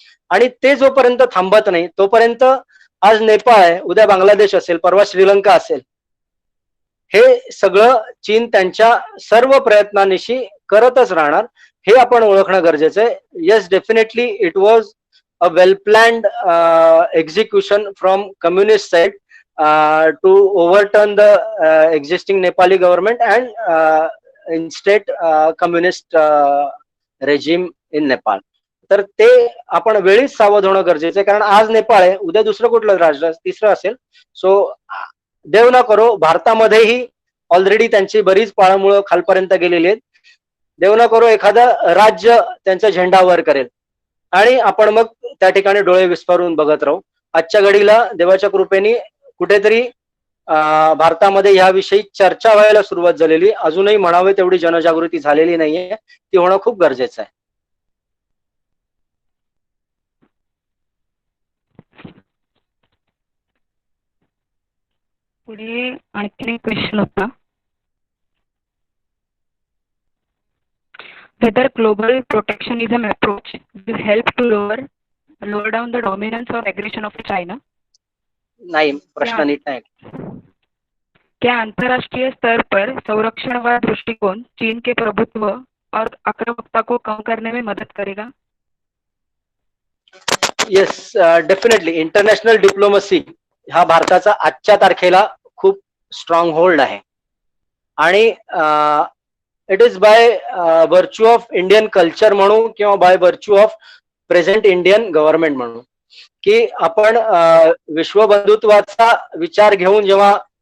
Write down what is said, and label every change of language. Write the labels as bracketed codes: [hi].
[mr] आणि ते जोपर्यंत थांबत नाही तोपर्यंत आज नेपाळ आहे, उद्या बांगलादेश असेल, परवा श्रीलंका असेल, हे सगळं चीन त्यांच्या सर्व प्रयत्नांनिशी करतच राहणार हे आपण ओळखणं गरजेचं आहे. [en] Yes, definitely it was a well planned execution from communist side to overturn the existing Nepali government and instate communist regime in Nepal. [mr] तर ते आपण वेळीच सावध होणं गरजेचं आहे, कारण आज नेपाळ आहे, उद्या दुसरं कुठलं राष्ट्र तिसरं असेल. सो देव ना करो, भारतामध्येही ऑलरेडी त्यांची बरीच पाळंमुळं खालपर्यंत गेलेली आहेत. देव ना करो एखादं राज्य त्यांचा झेंडा वर करेल आणि आपण मग त्या ठिकाणी डोळे विस्फारून बघत राहू. आजच्या घडीला देवाच्या कृपेने कुठेतरी भारतामध्ये ह्याविषयी चर्चा व्हायला सुरुवात झालेली, अजूनही म्हणावे तेवढी जनजागृती झालेली नाहीये, ती होणं खूप गरजेचं आहे. पुढे आणखीन एक क्वेश्चन होता, [en] whether global protectionism approach will help to lower down the dominance or aggression of China. [mr] नाही, प्रश्न नीट नाही. [hi] क्या अंतर्राष्ट्रीय स्तर पर संरक्षणवाद दृष्टिकोण चीन के प्रभुत्व और आक्रामकता को कम करने में मदद करेगा? [en] Yes, definitely. [mr] इंटरनॅशनल डिप्लोमसी हा भारताचा आजच्या तारखेला खूप स्ट्रॉंग होल्ड आहे आणि [en] it is by virtue of Indian culture [mr] म्हणू किंवा [en] by virtue of present Indian government [mr] म्हणू की आपण विश्वबंधुत्वाचा विचार घेऊन जेव्हा